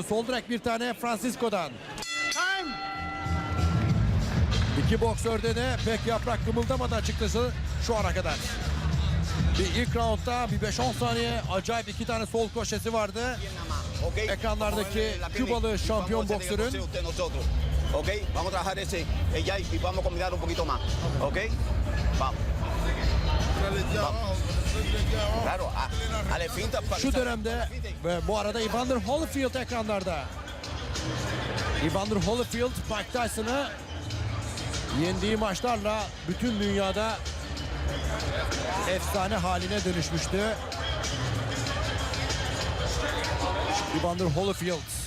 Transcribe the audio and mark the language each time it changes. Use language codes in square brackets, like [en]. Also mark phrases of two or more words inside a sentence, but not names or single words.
[tr] Sol direk bir tane Francisco'dan. İki boksörde de pek yaprak kımıldamadı açıkçası şu ana kadar. Bir ilk roundda bir 5-10 saniye acayip iki tane sol koşesi vardı. Ekranlardaki Kübalı şampiyon boksörün. [es] Okay, vamos a trabajar ese ella y vamos a combinar un poquito más. Okay, vamos. Claro, ale finta. [tr] Şu dönemde ve bu arada Evander Holyfield ekranlarda. Evander Holyfield Mike Tyson'ı yendiği maçlarla bütün dünyada efsane haline dönüşmüştü. Evander Holyfield.